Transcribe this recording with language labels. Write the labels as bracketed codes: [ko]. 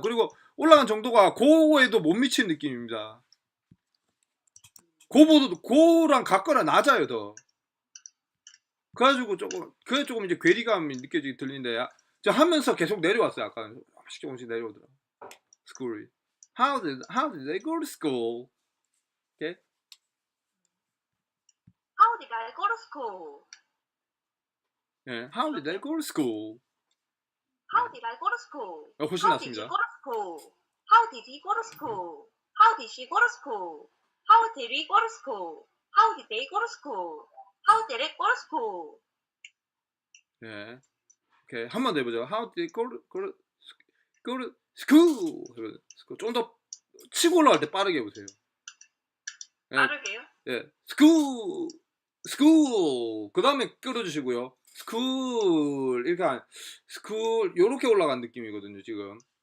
[ko] 그리고 올라간 정도가 고에도 못 미치는 느낌입니다. 고랑 같거나 낮아요 더. 그래가지고 그게 조금 이제 괴리감이 느껴지게 들리는데 저 하면서 계속 내려왔어요. 약간 조금씩 내려오더라고. School이. [en] How did they go to school? Okay? How did I go to school? 예, How did they go to school? How did I go to school? [ko] 훨씬 [en] How did you [ko] 낫습니다. [en] go to school? How did he go to school? How did she go to school? How did we go to school? How did they go to school? How did it go to school? [ko] 예. 오케이. 한 번 더 해보죠. [en] How did they go to school? [ko] 좀 더 치고 올라갈 때 빠르게 해보세요. 예. 빠르게요? 예, 스쿨, 스쿨. 그 다음에 끌어주시고요. 스쿨 이렇게 스쿨 요렇게 올라간 느낌이거든요 지금.